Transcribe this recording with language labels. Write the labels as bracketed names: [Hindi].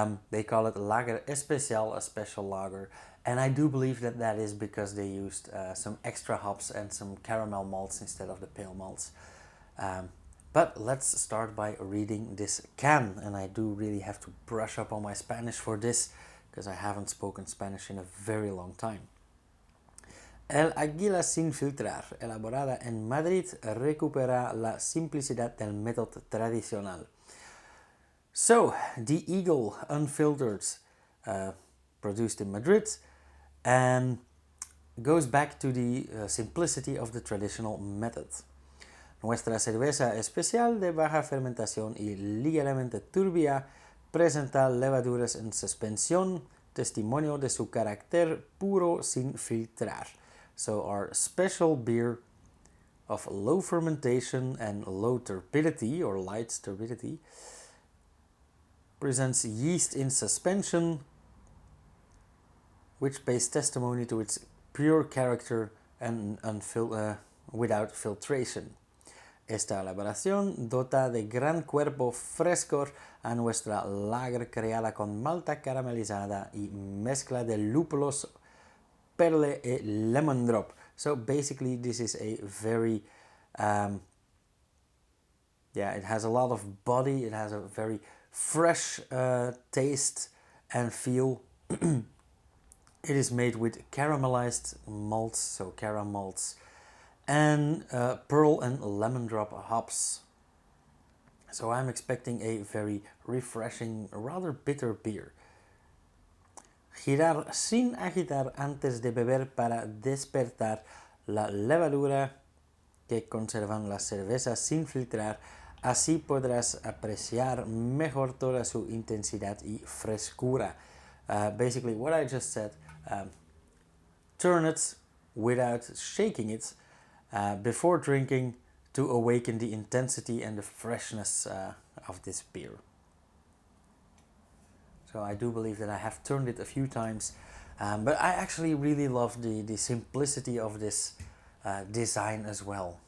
[English] They call it Lager Especial, a special lager. And I do believe that that is because they used some extra hops and some caramel malts instead of the pale malts. But let's start by reading this can. And I do really have to brush up on my Spanish for this because I haven't spoken Spanish in a very long time. [Spanish] El Águila sin filtrar, elaborada en Madrid, recupera la simplicidad del método tradicional. [English] So, the Eagle Unfiltered, produced in Madrid, and goes back to the simplicity of the traditional method. [Spanish] Nuestra cerveza especial de baja fermentación y ligeramente turbia presenta levaduras en suspensión, testimonio de su carácter puro sin filtrar. [English] So our special beer of low fermentation and low turbidity or light turbidity presents yeast in suspension, which pays testimony to its pure character and without filtration. [Spanish] Esta elaboración dota de gran cuerpo frescor a nuestra lager creada con malta caramelizada y mezcla de lúpulos, perle e lemon drop. [English] So basically this is a very it has a lot of body. It has a very fresh taste and feel. It is made with caramelized malts, so caram malts, and pearl and lemon drop hops. So I'm expecting a very refreshing, rather bitter beer. [Spanish] Girar sin agitar antes de beber para despertar la levadura que conservan las cervezas sin filtrar. Así podrás apreciar mejor toda su intensidad y frescura. [English] Basically what I just said, turn it without shaking it before drinking to awaken the intensity and the freshness of this beer. So I do believe that I have turned it a few times, but I actually really love the simplicity of this design as well.